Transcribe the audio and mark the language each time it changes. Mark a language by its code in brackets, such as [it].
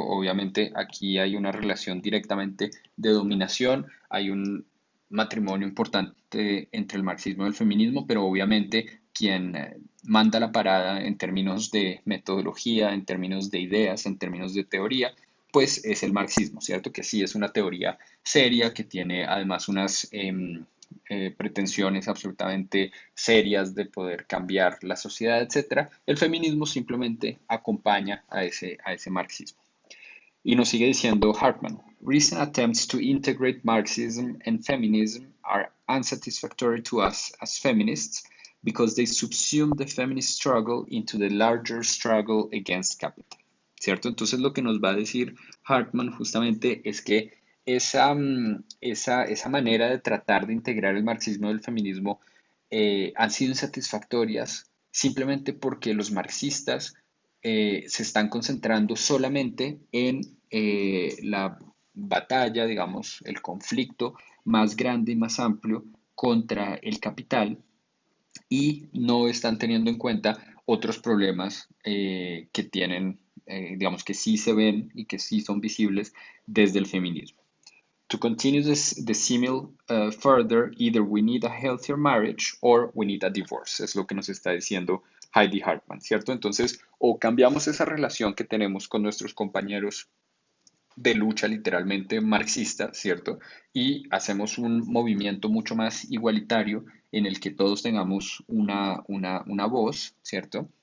[es] Obviamente aquí hay una relación directamente de dominación, hay un matrimonio importante entre el marxismo y el feminismo, pero obviamente quien manda la parada en términos de metodología, en términos de ideas, en términos de teoría, pues es el marxismo, ¿cierto? Que sí es una teoría seria, que tiene además unas pretensiones absolutamente serias de poder cambiar la sociedad, etcétera. El feminismo simplemente acompaña a ese marxismo. Y nos sigue diciendo Hartman, [en] recent attempts to integrate Marxism and feminism are unsatisfactory to us as feminists because they subsume the feminist struggle into the larger struggle against capital. [es] ¿Cierto? Entonces lo que nos va a decir Hartman justamente es que esa manera de tratar de integrar el marxismo y el feminismo han sido insatisfactorias simplemente porque los marxistas se están concentrando solamente en la batalla, digamos, el conflicto más grande y más amplio contra el capital y no están teniendo en cuenta otros problemas que tienen, digamos, que sí se ven y que sí son visibles desde el feminismo. [en] To continue the simile further, either we need a healthier marriage or we need a divorce. [es] Es lo que nos está diciendo Heidi Hartman, ¿cierto? Entonces, o cambiamos esa relación que tenemos con nuestros compañeros de lucha literalmente marxista, ¿cierto? Y hacemos un movimiento mucho más igualitario en el que todos tengamos una voz, ¿cierto?